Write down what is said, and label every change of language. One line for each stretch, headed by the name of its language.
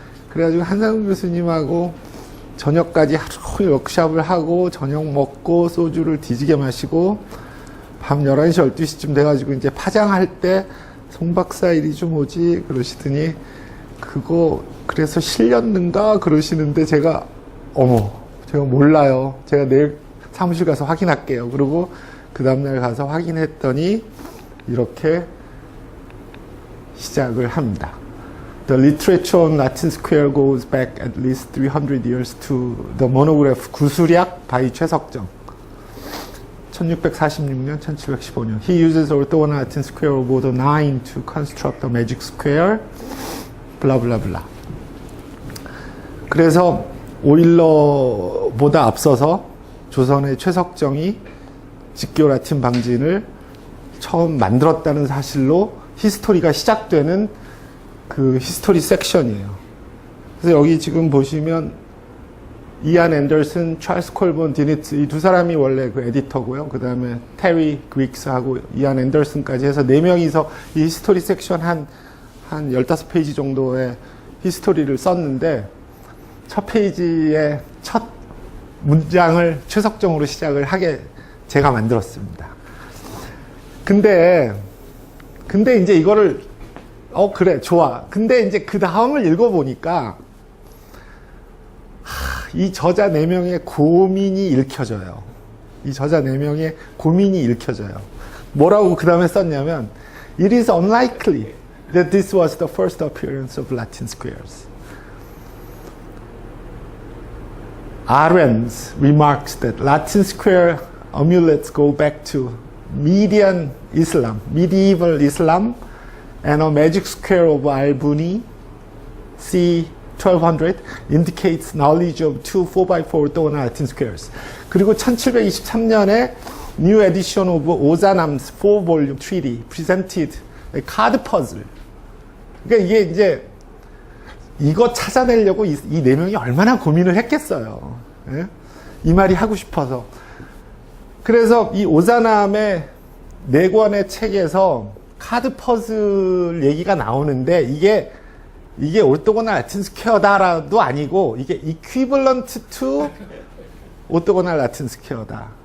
Korean: 그래가지고 한상훈 교수님하고 저녁까지 하루 종일 워크숍을 하고 저녁 먹고 소주를 뒤지게 마시고 밤 11시, 12시쯤 돼가지고 이제 파장할 때 송 박사 일이 좀 오지 그러시더니 그거 그래서 실렸는가 그러시는데 제가 제가 몰라요. 제가 내일 사무실 가서 확인할게요. 그리고 그 다음날 가서 확인했더니 이렇게 시작을 합니다.
English: The literature on Latin Square goes back at least 300 years to the monograph 구수략 by 최석정.
Korean: 1646년, 1715년.
English: He uses orthogonal Latin square of order 9 to construct a magic square.
Korean: 블라블라블라. 그래서 오일러보다 앞서서 조선의 최석정이 직교 라틴 방진을 처음 만들었다는 사실로 히스토리가 시작되는 그 히스토리 섹션이에요. 그래서 여기 지금 보시면 이안 앤더슨, 찰스 콜본 디니츠 이 두 사람이 원래 그 에디터고요. 그 다음에 테리 그릭스하고 이안 앤더슨까지 해서 4명이서 이 히스토리 섹션 한 15페이지 정도의 히스토리를 썼는데 첫 페이지의 첫 문장을 최석정으로 시작을 하게 제가 만들었습니다. 근데 이제 이거를 그래 좋아. 근데 이제 그 다음을 읽어보니까 이 저자 4명의 고민이 읽혀져요. 이 저자 4명의 고민이 읽혀져요. 뭐라고 그 다음에 썼냐면
English: It is unlikely that this was the first appearance of Latin squares. Arends remarks that Latin square amulets go back to medieval Islam, and a magic square of Albuni, c. 1200, indicates knowledge of two 4x4 orthogonal Latin squares.
Korean: 그리고 1723년에
English: new edition of 오자남's 4-volume treaty presented a card puzzle.
Korean: 그러니까 이게 이제 이거 찾아내려고 이 4명이 얼마나 고민을 했겠어요. 예? 이 말이 하고 싶어서. 그래서 이 오자남의 4권의 책에서 카드 퍼즐 얘기가 나오는데 이게 orthogonal Latin square다라도 아니고 이게
English: equivalent to orthogonal Latin square다.